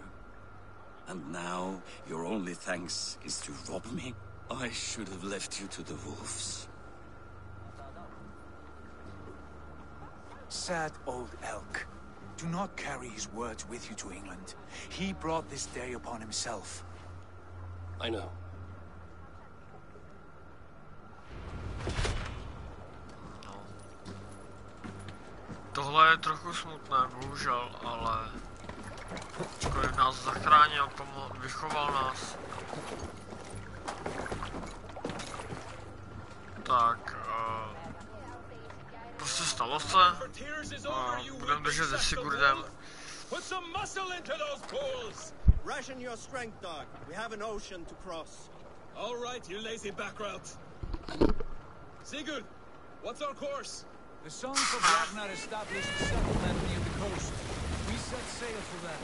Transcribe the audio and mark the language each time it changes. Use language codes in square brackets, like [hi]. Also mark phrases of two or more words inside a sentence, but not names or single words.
[en] And now, your only thanks is to rob me? I should have left you to the wolves. Sad old elk. Do not carry his words with you to England. He brought this day upon himself. I know. [cs] Tohle je trochu smutné, bohužel, ale ačkoliv nás zachránil, vychoval nás, Tak, prostě stalo se. Budeme držet se Sigurdem. [en] Put some muscle into those pulls! Ration your strength, dog. We have an ocean to cross. All right, you lazy backrout. Sigurd, what's our course? The sons of Ragnar established a settlement near the coast. We set sail for that.